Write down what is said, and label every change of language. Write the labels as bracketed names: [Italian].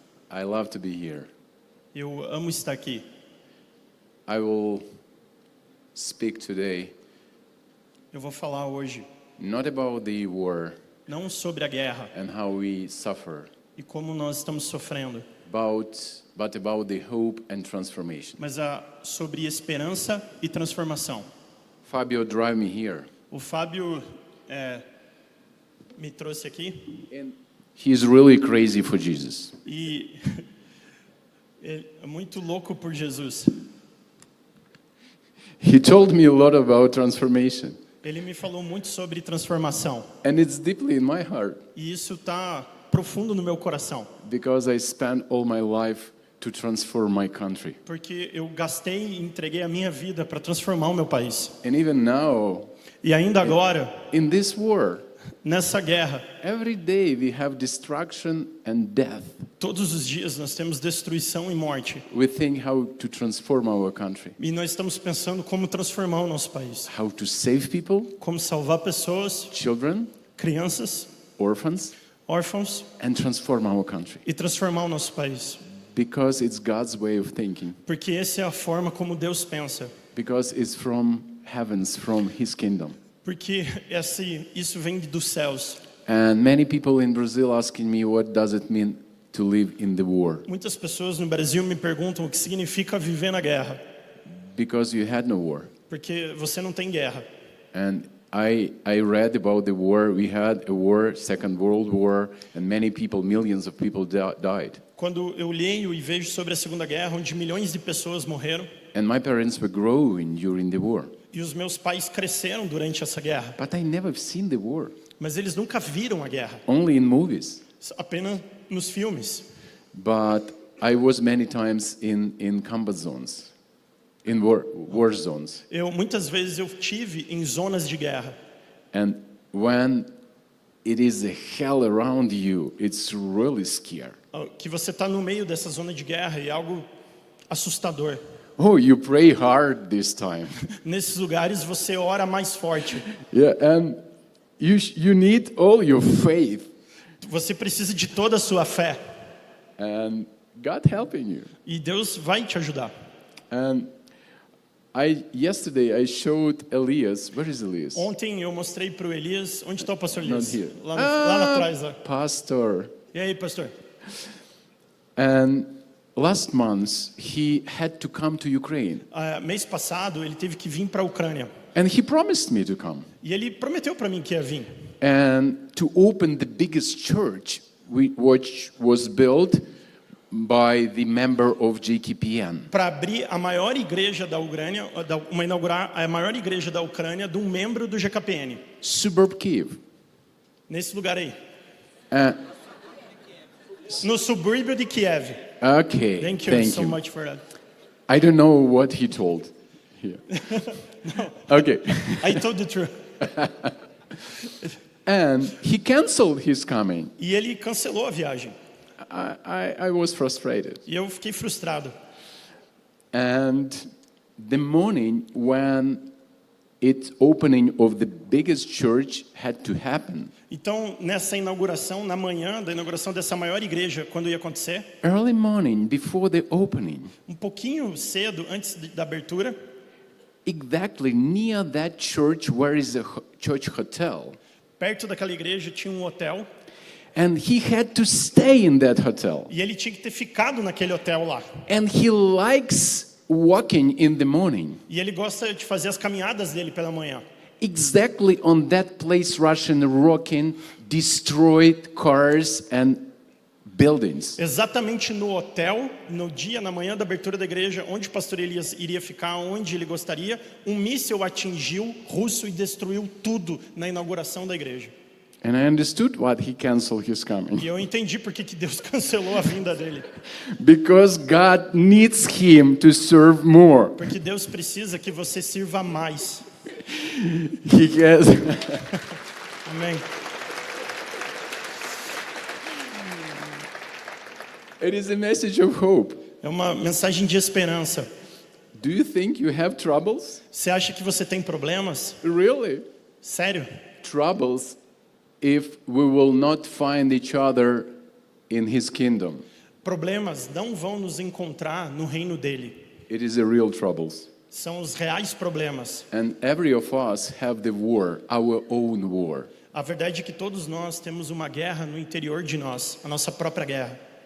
[English] I love to be here. [Portuguese] Eu amo estar aqui. [English] I will speak today [Portuguese] Eu vou falar hoje [English] not about the war [Portuguese] não sobre a guerra [English] and how we suffer, [Portuguese] e como nós estamos sofrendo, [English] but about the hope and transformation. [Portuguese] mas sobre esperança e transformação. [English] Fabio drive me here. [Portuguese] O Fábio me trouxe aqui [English] And he's really crazy for Jesus. [Portuguese] e ele é muito louco por Jesus. [English] He told me a lot about transformation, [Portuguese] Ele me falou muito sobre transformação [English] and it's deeply in my heart [Portuguese] e isso está profundo no meu coração, [English] because I spent all my life to transform my country. [Portuguese] porque eu gastei e entreguei a minha vida para transformar o meu país. [English] And even now, [Portuguese] E ainda agora, [English] in this war, [Portuguese] nessa guerra, [English] every day we have destruction and death. [Portuguese] todos os dias nós temos destruição e morte. [English] We think how to transform our country, [Portuguese] E nós estamos pensando como transformar o nosso país. [English] how to save people, [Portuguese] Como salvar pessoas, [English] children, [Portuguese] crianças, [English] orphans, [Portuguese] órfãos [English] and transform our country. [Portuguese] e transformar o nosso país. [English] Because it's God's way of thinking. [Portuguese] Porque essa é a forma como Deus pensa. [English] Because it's from heavens, from His kingdom. [Portuguese] Porque isso vem dos céus. [English] And many people in Brazil asking me what does it mean to live in the war? [Portuguese] Muitas pessoas no Brasil me perguntam o que significa viver na guerra. [English] Because you had no war. [Portuguese] Porque você não tem guerra. [English] And I read about the war. We had a war, Second World War, and many people, millions of people died. [Portuguese] Quando eu leio e vejo sobre a Segunda Guerra, onde milhões de pessoas morreram, [English] And my parents were growing during the war. [Portuguese] e os meus pais cresceram durante essa guerra, [English] But I never seen the war, [Portuguese] mas eles nunca viram a guerra, [English] only in movies. [Portuguese] apenas nos filmes. [English] But I was many times in combat zones, in war zones. [Portuguese] Muitas vezes eu tive em zonas de guerra. [English] And when it is a hell around you, it's really scary. [Portuguese] Que você está no meio dessa zona de guerra e é algo assustador. [English] Oh, you pray hard this time. [Portuguese] Nesses lugares você ora mais forte. [English] Yeah, and you need all your faith [Portuguese] Você precisa de toda a sua fé. [English] and God helping you. [Portuguese] E Deus vai te ajudar. [English] And yesterday I showed Elias. Where is Elias? [Portuguese] Ontem eu mostrei para o Elias. Onde está o pastor [English] Not [Portuguese] Elias? [English] here. [Portuguese] Lá atrás. Lá. [English] Pastor. [Portuguese] E aí, pastor? [English] And last month he had to come to Ukraine. [Portuguese] Mês passado ele teve que vir para a Ucrânia. [English] And he promised me to come. [Portuguese] E ele prometeu para mim que ia vir. [English] And to open the biggest church which was built by the member of JKPN. [Portuguese] Para abrir a maior igreja da Ucrânia, inaugurar a maior igreja da Ucrânia de um membro do GKPN. [English] Suburb Kiev. [Portuguese] Nesse lugar aí. Uh, No subúrbio de Kiev. [English] Okay, Thank you so much for that. I don't know what he told here. Okay. I told the truth. And he canceled his coming. [Portuguese] E ele cancelou a viagem. [English] I was frustrated. [Portuguese] E eu fiquei frustrado. [English] And the morning when its opening of the biggest church had to happen, [Portuguese] Então, nessa inauguração, na manhã da inauguração dessa maior igreja, quando ia acontecer, [English] early morning before the opening, [Portuguese] um pouquinho cedo, antes da abertura, [English] exactly near that church where is the church hotel, [Portuguese] perto daquela igreja tinha um hotel, [English] and he had to stay in that hotel. [Portuguese] e ele tinha que ter ficado naquele hotel lá. [English] And he likes walking in the morning. [Portuguese] E ele gosta de fazer as caminhadas dele pela manhã. [English] Exactly on that place, Russian rocking destroyed cars and buildings. [Portuguese] Exatamente no hotel, na manhã da abertura da igreja, onde o pastor Elias iria ficar, onde ele gostaria, um míssil atingiu russo e destruiu tudo na inauguração da igreja. [English] And I understood why he canceled his coming. [Portuguese] E eu entendi por que Deus cancelou a vinda dele. [English] Because God needs him to serve more. [Portuguese] Porque Deus precisa que você sirva mais. [English] He has [Portuguese] Amém. [English] It is a message of hope. [Portuguese] É uma mensagem de esperança. [English] Do you think you have troubles? [Portuguese] Você acha que você tem problemas? [English] Really? [Portuguese] Sério? [English] Troubles if we will not find each other in His kingdom. [Portuguese] Problemas não vão nos encontrar no reino dele. [English] It is the real troubles. [Portuguese] São os reais problemas. [English] And every of us have the war, our own war. [Portuguese] A verdade é que todos nós temos uma guerra no interior de nós, a nossa própria guerra.